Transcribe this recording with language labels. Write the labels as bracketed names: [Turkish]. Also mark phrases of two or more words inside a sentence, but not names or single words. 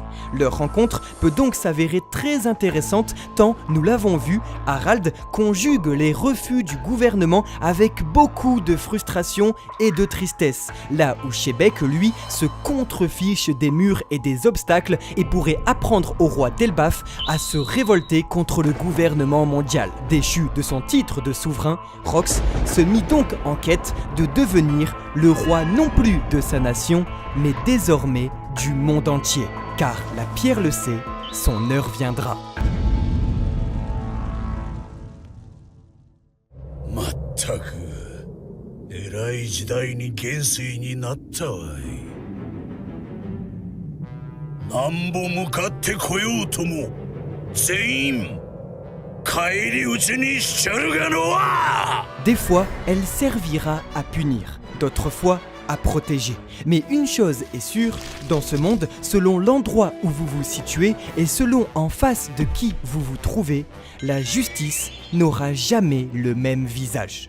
[French] Leur rencontre peut donc s'avérer très intéressante tant, nous l'avons vu, Harald conjugue les refus du gouvernement avec beaucoup de frustration et de tristesse, là où Shebeck, lui, se contrefiche des murs et des obstacles et pourrait apprendre au roi d'Elbaf à se révolter contre le gouvernement mondial. Déchu de son titre de souverain, Rox se mit donc en quête de devenir le roi non plus de sa nation, mais désormais du monde entier. Car la pierre le sait, son heure viendra. [Japanese] まったく、えらい時代に元帥になったわい。なんぼ向かってこようとも、全員返り討ちにしちゃるがのわ。 [French] Des fois, elle servira à punir, d'autres fois à protéger. Mais une chose est sûre, dans ce monde, selon l'endroit où vous vous situez et selon en face de qui vous vous trouvez, la justice n'aura jamais le même visage.